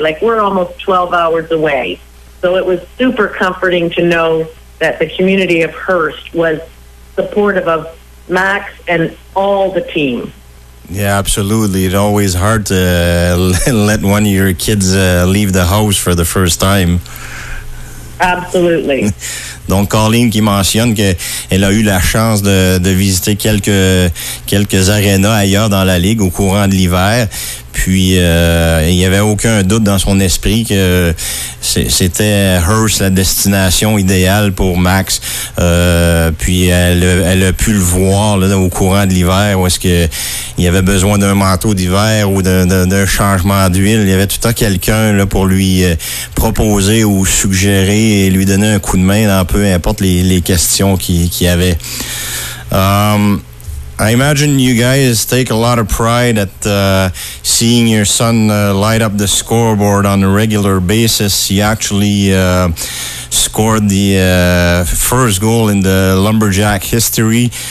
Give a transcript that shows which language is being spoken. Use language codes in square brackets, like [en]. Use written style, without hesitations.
[en] Like, we're almost 12 hours away. So it was super comforting to know that the community of Hearst was supportive of Max and all the team. Yeah, absolutely. It's always hard to let one of your kids leave the house for the first time. Absolutely. [fr] Donc, Colleen qui mentionne qu'elle a eu la chance de visiter quelques arénas ailleurs dans la Ligue au courant de l'hiver. Puis, il n'y avait aucun doute dans son esprit que c'était Hearst la destination idéale pour Max. Puis, elle a pu le voir là, au courant de l'hiver où est-ce que il avait besoin d'un manteau d'hiver ou d'un changement d'huile. Il y avait tout le temps quelqu'un là pour lui proposer ou suggérer et lui donner un coup de main dans peu importe les questions qu'il y avait. [en] I imagine you guys take a lot of pride at seeing your son light up the scoreboard on a regular basis. He actually scored the first goal in the Lumberjack history.